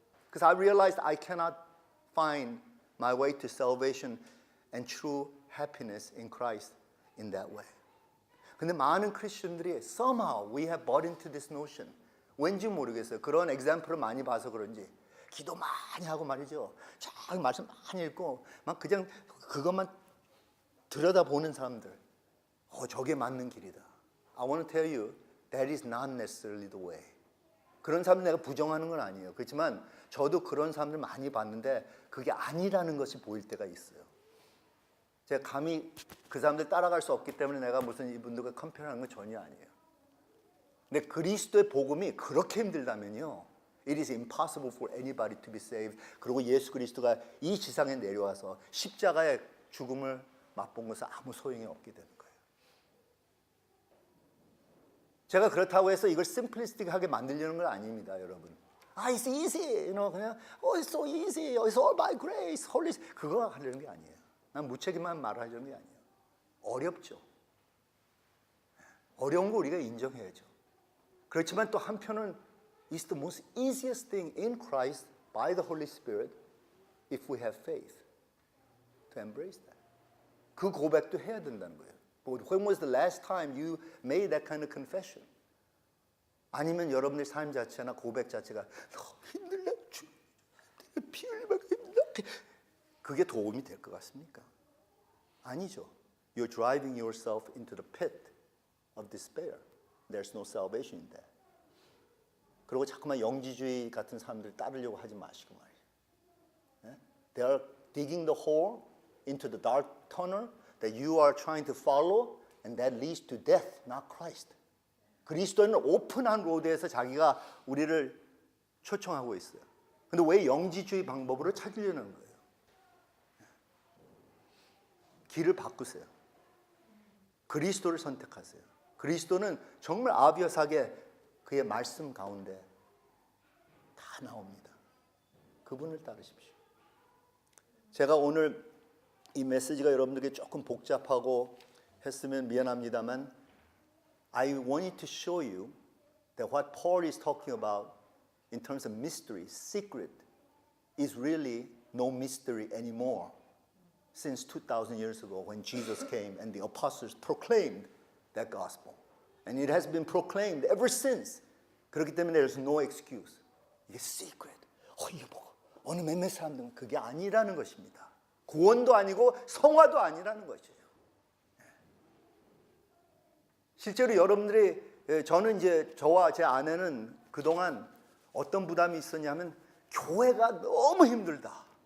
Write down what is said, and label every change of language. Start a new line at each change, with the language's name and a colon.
English: Because I realized I cannot find my way to salvation and true happiness in Christ in that way.
Korean: 근데 많은 크리스천들이
English: somehow we have bought into this notion.
Korean: 왠지 모르겠어요. 그런 example을 많이 봐서 그런지 기도 많이 하고 말이죠. 쫙 말씀 많이 읽고 막 그냥 그것만 들여다보는 사람들. 저게 맞는 길이다.
English: I want to tell you that is not necessarily the way.
Korean: 그런 사람들 내가 부정하는 건 아니에요. 그렇지만 저도 그런 사람들 많이 봤는데 그게 아니라는 것이 보일 때가 있어요. 제가 감히 그 사람들 따라갈 수 없기 때문에 내가 무슨 이분들과 컴페어하는 건 전혀 아니에요. 근데 그리스도의 복음이 그렇게 힘들다면요.
English: It is impossible for anybody to be saved.
Korean: 그리고 예수 그리스도가 이 지상에 내려와서 십자가의 죽음을 맛본 것은 아무 소용이 없게 되는 거예요. 제가 그렇다고 해서 이걸 심플리스틱하게 만들려는 건 아닙니다, 여러분.
English: It's easy. 그냥 it's so easy. It's all by grace. Holy.
Korean: 그거 하려는 게 아니에요. 난 무책임한 말을 하려는 게 아니에요. 어렵죠. 어려운 거 우리가 인정해야죠. 그렇지만 또 한편은
English: it's the most easiest thing in Christ by the Holy Spirit if we have faith to embrace that.
Korean: 그 고백도 해야 된다는 거예요.
English: But when was the last time you made that kind of confession?
Korean: 아니면 여러분의 삶 자체나 고백 자체가 힘들다, 피 흘리면 힘들다. 그게 도움이 될 것 같습니까? 아니죠.
English: You're driving yourself into the pit of despair. There's no salvation in that.
Korean: 그리고 자꾸만 영지주의 같은 사람들 따르려고 하지 마시고 말이죠.
English: They are digging the hole into the dark tunnel that you are trying to follow, and that leads to death, not Christ.
Korean: 그리스도는 오픈한 로드에서 자기가 우리를 초청하고 있어요. 근데 왜 영지주의 방법으로 찾으려는 거예요? 길을 바꾸세요. 그리스도를 선택하세요. 그리스도는 정말 아비어사게 그의 말씀 가운데 다 나옵니다. 그분을 따르십시오. 제가 오늘 이 메시지가 여러분들에게 조금 복잡하고 했으면 미안합니다만
English: I wanted to show you that what Paul is talking about in terms of mystery, secret, is really no mystery anymore since 2,000 years ago when Jesus came and the apostles proclaimed that gospel. And it has been proclaimed ever since.
Korean: 그렇기 때문에
English: there's no excuse.
Korean: 이게 secret. 이게 뭐 어느 몇몇 사람들은 그게 아니라는 것입니다. 구원도 아니고 성화도 아니라는 것이에요. 실제로 여러분들이 저는 이제 저와 제 아내는 그동안 어떤 부담이 있었냐면 교회가 너무 힘들다.